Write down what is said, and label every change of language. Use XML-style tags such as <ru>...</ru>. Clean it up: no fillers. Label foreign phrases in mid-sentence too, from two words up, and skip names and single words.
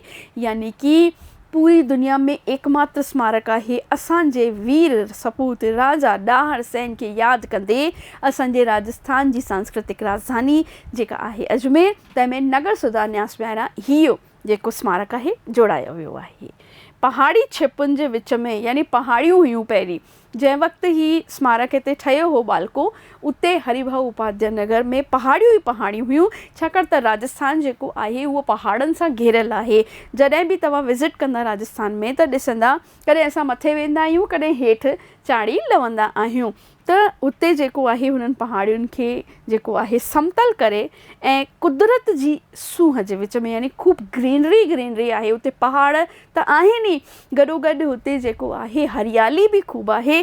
<sd>यानी कि पूरी दुनिया में एकमात्र स्मारक आहे असांजे वीर सपूत राजा ॾाहर सेन खे यादि कंदे असांजे राजस्थान जी सांस्कृतिक राजधानी जेका आहे अजमेर, तंहिंमें नगर सुधार न्यास पारां इहो जेको स्मारक आहे जोड़ायो वियो आहे। पहाड़ी छिपुनि जे विच में, यानी पहाड़ियूं हुयूं पहिरीं, जंहिं वक़्तु ही स्मारक हिते ठहियो हो बालको, उते हरिभाऊ उपाध्याय नगर में पहाड़ियूं ई पहाड़ियूं हुयूं, छाकाणि त राजस्थान जेको आहे उहो पहाड़नि सां घेरियल आहे। जॾहिं बि तव्हां विज़िट कंदा राजस्थान में त ॾिसंदा, कॾहिं असां मथे वेंदा आहियूं, कॾहिं हेठि चाढ़ी लहंदा आहियूं, त उते जेको आहे हुननि पहाड़ियुनि खे जेको आहे समतल करे ऐं कुदरत जी सूंहं जे विच में, यानी ख़ूब ग्रीनरी आहे, उते पहाड़ त आहिनि ई, गॾोगॾु हुते जेको आहे हरियाली बि ख़ूब आहे।</sd>